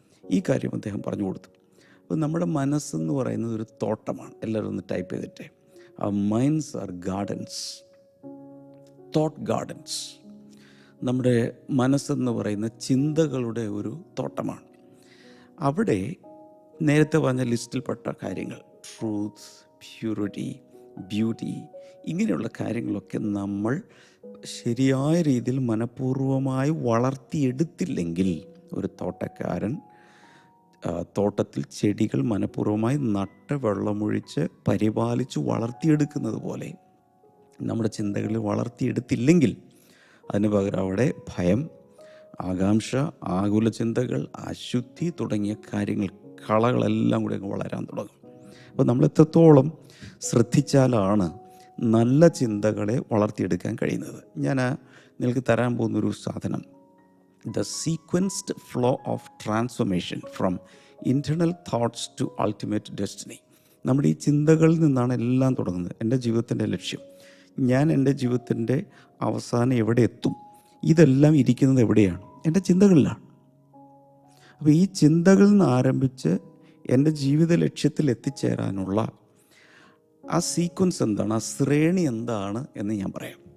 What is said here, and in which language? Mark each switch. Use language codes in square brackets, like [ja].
[ml] ഈ കാര്യം അദ്ദേഹം പറഞ്ഞു കൊടുത്തു. അപ്പോൾ നമ്മുടെ മനസ്സെന്ന് പറയുന്നത് ഒരു തോട്ടമാണ്. എല്ലാവരും ഒന്ന് ടൈപ്പ് ചെയ്തിട്ടേ. [en] Our minds are gardens, thought gardens. [ml] നമ്മുടെ മനസ്സെന്ന് പറയുന്ന ചിന്തകളുടെ ഒരു തോട്ടമാണ്. അവിടെ നേരത്തെ പറഞ്ഞ ലിസ്റ്റിൽപ്പെട്ട കാര്യങ്ങൾ, ട്രൂത്ത്, പ്യൂരിറ്റി, ബ്യൂട്ടി, ഇങ്ങനെയുള്ള കാര്യങ്ങളൊക്കെ നമ്മൾ ശരിയായ രീതിയിൽ മനഃപൂർവ്വമായി വളർത്തിയെടുത്തില്ലെങ്കിൽ, ഒരു തോട്ടക്കാരൻ തോട്ടത്തിൽ ചെടികൾ മനഃപൂർവ്വമായി നട്ട് വെള്ളമൊഴിച്ച് പരിപാലിച്ച് വളർത്തിയെടുക്കുന്നത് പോലെ നമ്മുടെ ചിന്തകളിൽ വളർത്തിയെടുത്തില്ലെങ്കിൽ അതിന് പകരം അവിടെ ഭയം, ആകാംക്ഷ, ആകുല ചിന്തകൾ, അശുദ്ധി തുടങ്ങിയ കാര്യങ്ങൾ, കളകളെല്ലാം കൂടി അങ്ങ് വളരാൻ തുടങ്ങും. അപ്പോൾ നമ്മൾ എത്രത്തോളം ശ്രദ്ധിച്ചാലാണ് നല്ല ചിന്തകളെ വളർത്തിയെടുക്കാൻ കഴിയുന്നത്? ഞാൻ നിങ്ങൾക്ക് തരാൻ പോകുന്നൊരു സാധനം, [en] the sequenced flow of transformation from internal thoughts to ultimate destiny. [ml] നമ്മുടെ ഈ ചിന്തകളിൽ നിന്നാണ് എല്ലാം തുടങ്ങുന്നത്. എൻ്റെ ജീവിതത്തിൻ്റെ ലക്ഷ്യം, ഞാൻ എൻ്റെ ജീവിതത്തിൻ്റെ അവസാനം എവിടെ എത്തും, ഇതെല്ലാം ഇരിക്കുന്നത് എവിടെയാണ്? എൻ്റെ ചിന്തകളിലാണ്. അപ്പോൾ ഈ ചിന്തകളിൽ നിന്ന് ആരംഭിച്ച് എൻ്റെ ജീവിത ലക്ഷ്യത്തിൽ എത്തിച്ചേരാനുള്ള ആ സീക്വൻസ് എന്താണ്, ആ ശ്രേണി എന്താണ് എന്ന് ഞാൻ പറയാം.